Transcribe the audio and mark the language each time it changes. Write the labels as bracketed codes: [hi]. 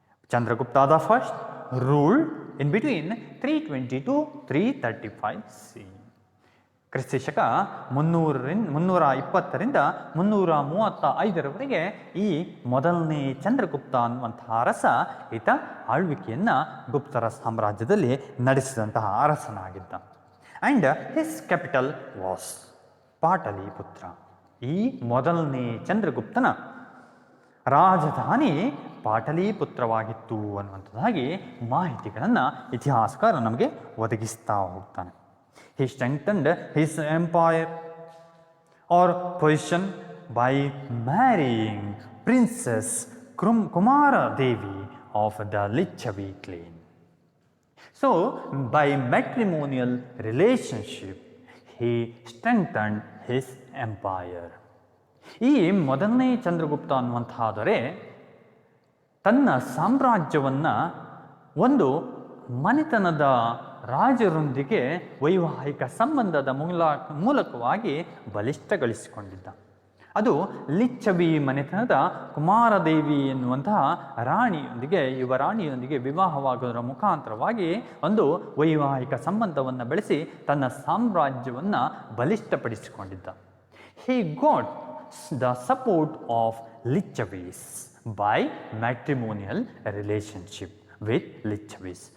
[en] Chandragupta the first ruled in between 320 to 335 CE. [kn] ಕ್ರಿಸ್ತ ಶಕ 320ರಿಂದ 335ರವರೆಗೆ ಈ ಮೊದಲನೇ ಚಂದ್ರಗುಪ್ತ ಅನ್ನುವಂತಹ ಅರಸ ಈತ ಆಳ್ವಿಕೆಯನ್ನು ಗುಪ್ತರ ಸಾಮ್ರಾಜ್ಯದಲ್ಲಿ ನಡೆಸಿದಂತಹ ಅರಸನಾಗಿದ್ದ. [en] And his capital was Pataliputra. [kn] ಈ ಮೊದಲನೇ ಚಂದ್ರಗುಪ್ತನ ರಾಜಧಾನಿ ಪಾಟಲಿಪುತ್ರವಾಗಿತ್ತು ಅನ್ನುವಂಥದ್ದಾಗಿ ಮಾಹಿತಿಗಳನ್ನು ಇತಿಹಾಸಕಾರ ನಮಗೆ ಒದಗಿಸ್ತಾ ಹೋಗ್ತಾನೆ. [en] He strengthened his empire or position by marrying Princess Kumara Devi of the Lichavi clan. So, by matrimonial relationship, he strengthened his empire. [kn] ಈ ಮೊದಲನೇ ಚಂದ್ರಗುಪ್ತ ಅನ್ನುವಂತಹದರೆ ತನ್ನ ಸಾಮ್ರಾಜ್ಯವನ್ನು ಒಂದು ಮನೆತನದ ರಾಜರೊಂದಿಗೆ ವೈವಾಹಿಕ ಸಂಬಂಧದ ಮೂಲಕವಾಗಿ ಬಲಿಷ್ಠಗೊಳಿಸಿಕೊಂಡಿದ್ದ. ಅದು ಲಿಚ್ಚವಿ ಮನೆತನದ ಕುಮಾರದೇವಿ ಎನ್ನುವಂತಹ ಯುವರಾಣಿಯೊಂದಿಗೆ ವಿವಾಹವಾಗುವುದರ ಮುಖಾಂತರವಾಗಿ ಒಂದು ವೈವಾಹಿಕ ಸಂಬಂಧವನ್ನು ಬೆಳೆಸಿ ತನ್ನ ಸಾಮ್ರಾಜ್ಯವನ್ನು ಬಲಿಷ್ಠಪಡಿಸಿಕೊಂಡಿದ್ದ. [en] He got the support of Lichavis by matrimonial relationship with Lichavis.